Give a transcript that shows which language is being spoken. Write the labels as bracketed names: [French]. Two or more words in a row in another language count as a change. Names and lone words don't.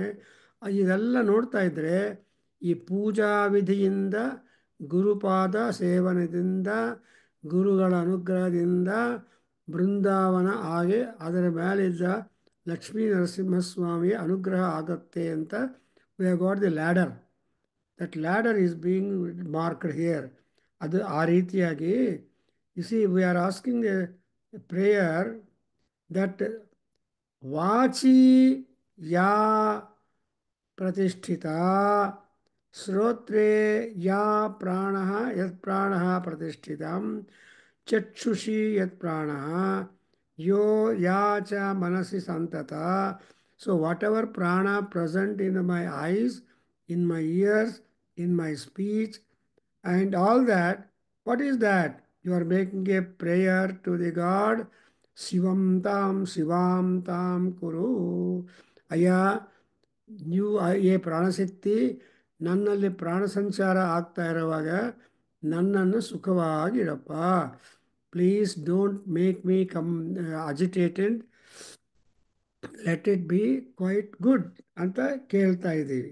[Kannada] ಇದೆಲ್ಲ ನೋಡ್ತಾ ಇದ್ದರೆ ಈ ಪೂಜಾ ವಿಧಿಯಿಂದ, ಗುರುಪಾದ ಸೇವನದಿಂದ, ಗುರುಗಳ ಅನುಗ್ರಹದಿಂದ ಬೃಂದಾವನ ಹಾಗೆ ಅದರ ಮೇಲಿದ್ದ ಲಕ್ಷ್ಮೀ ನರಸಿಂಹಸ್ವಾಮಿಯ ಅನುಗ್ರಹ ಆಗುತ್ತೆ ಅಂತ [English] we have got the ladder. That ladder is being marked here. [Kannada] ಅದು ಆ ರೀತಿಯಾಗಿ [English] you see we are asking a prayer that [Sanskrit] ವಾಚಿ ಯಾ ಪ್ರತಿಷ್ಠಿತ ಶ್ರೋತ್ರೇ ಯಾ ಪ್ರಾಣಃ ಯತ್ ಪ್ರಾಣಃ ಪ್ರತಿಷ್ಠಿತಂ ಚಕ್ಷುಷಿ ಯತ್ ಪ್ರಾಣಃ ಯೋ ಯಾ ಚ ಮನಸಿ ಸಂತತ. [English] so what ever prana present in my eyes, in my ears, in my speech, and all that. What is that? You are making a prayer to the God. [Sanskrit] शिवं तं कुरु. [Kannada] ಅಯ್ಯ, ನೀವು ಏ ಪ್ರಾಣಶಕ್ತಿ, ನನ್ನಲ್ಲಿ ಪ್ರಾಣ ಸಂಚಾರ ಆಗ್ತಾ ಇರುವಾಗ ನನ್ನನ್ನು ಸುಖವಾಗಿಡಪ್ಪ. [English] please don't make me agitated let it be quite good [Kannada] ಅಂತ ಕೇಳ್ತಾ ಇದ್ದೀವಿ.